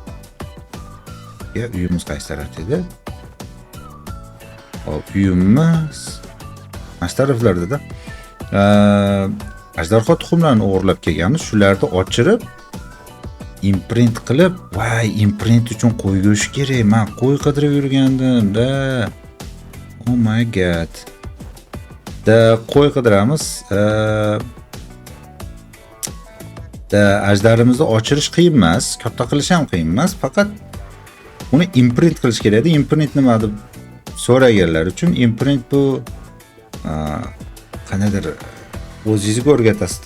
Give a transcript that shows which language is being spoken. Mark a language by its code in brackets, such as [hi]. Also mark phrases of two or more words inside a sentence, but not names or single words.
[uz] Uyimiz qaysi tarafda edi? Hop, uyimiz mana shu taraflarda. Ajdarho tuxumlarini o'g'irlab kelganmiz. Shularni ochirib imprint qilib, voy, imprint uchun qo'y go'shti kerak. Men qo'y qidirib yurgandim-da. [en] Oh my god. [uz] Qo'y qidiramiz. Ajdarimizni ochirish qiyin emas, katta qilish ham qiyin emas, faqat uni imprint qilish kerak. Imprint nima deb so'raganlar uchun imprint bu qanaqadir o'zingizga o'rgatasiz-da.